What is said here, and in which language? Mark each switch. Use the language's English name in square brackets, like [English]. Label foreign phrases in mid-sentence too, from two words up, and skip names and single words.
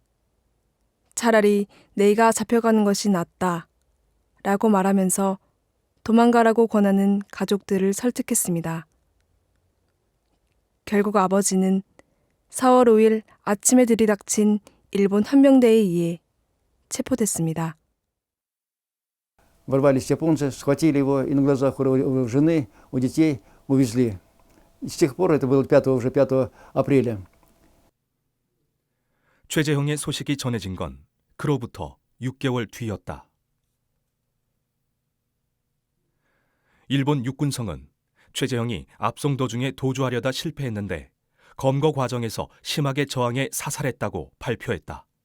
[Korean] 차라리 내가 잡혀가는 것이 낫다. 라고 말하면서 도망가라고 권하는 가족들을 설득했습니다. 결국 아버지는 4월 5일 아침에 들이닥친 일본 헌병대에 의해 체포됐습니다. [Russian] Ворвались японцы, схватили его и на глазах у жены, у детей увезли. С тех пор, это было 5 апреля. [Korean] 최재형의 소식이 전해진 건 그로부터 6개월 뒤였다. 일본 육군성은 최재형이 압송 도중에 도주하려다 실패했는데 검거 과정에서 심하게 저항해 사살했다고 발표했다.